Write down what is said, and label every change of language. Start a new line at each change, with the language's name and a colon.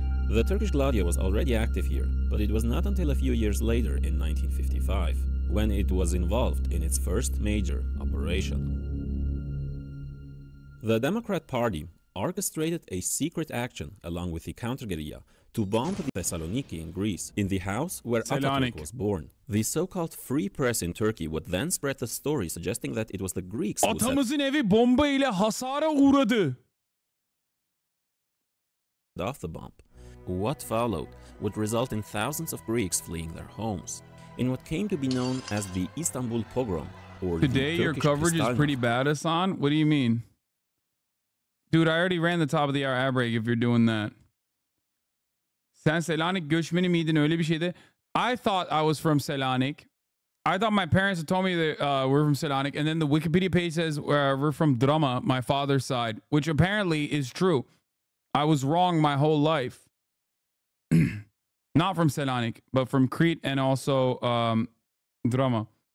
English: The Turkish Gladio was already active here, but it was not until a few years later in 1955 when it was involved in its first major operation. The Democrat Party orchestrated a secret action along with the counter-guerrilla to bomb Thessaloniki in Greece, in the house where Atatürk was born. The so-called free press in Turkey would then spread the story suggesting that it was the Greeks who
Turkish: Atamızın evi bomba ile hasara uğradı.
English: set off the bomb. What followed would result in thousands of Greeks fleeing their homes, in what came to be known as the Istanbul pogrom, or Today your coverage is pretty bad, Hasan. What do you mean? Dude, I already ran the top of the hour ad break if you're doing that.
Turkish: Sen Selanik göçmeni miydin, öyle bir şeydi?
English: I thought I was from Selanik. I thought my parents had told me that we're from Selanik, and then the Wikipedia page says we're from Drama, my father's side, which apparently is true. I was wrong my whole life. Not from Selanik, but from Crete and also Drama.